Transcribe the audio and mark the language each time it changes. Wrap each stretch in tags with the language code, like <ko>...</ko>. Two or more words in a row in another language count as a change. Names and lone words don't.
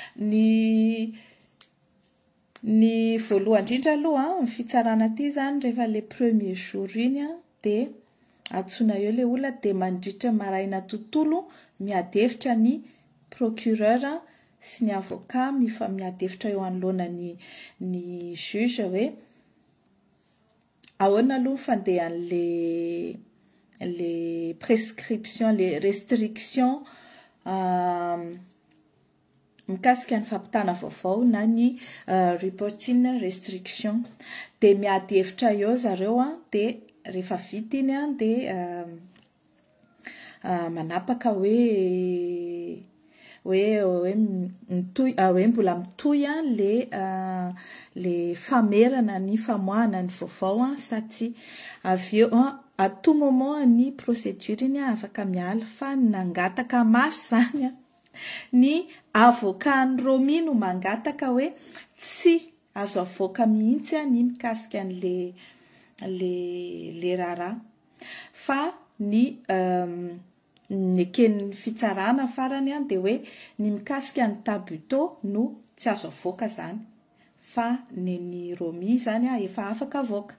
<mg>Ny voalohany indrindra aloha ny fitsarana ity izany rehefa</mg> <fr>le premier jour</fr> <mg>iny dia antsoina eo ilay olona dia mandritra maraina tontolo miady hevitra ny procureur sy ny avocat miady hevitra eo anoloana ny juge hoe ahoana aloha fandehan'le prescription,</mg> <fr>les restrictions</fr> <mg>mikasika ny fampitana vaovao na ny</mg> <en>reporting restriction.</en> <mg>Dia miady hevitra eo zareo dia rehefa vita iny dia manapaka hoe mbola mitohy le famerana ny famoahana ny vaovao sa tsy. Avy eo</mg> <fr>à tout moment</fr> <mg>ny procédure iny afaka miala fa nangataka mafy izany ny avocat ny Romy no mangataka hoe tsy azo avoaka mihitsy ny mikasika le raharaha fa ny eken'ny fitsarana farany dia hoe ny mikasika ny tabuteau no tsy azo avoaka izany fa ny Romy izany efa afaka avoaka.</mg>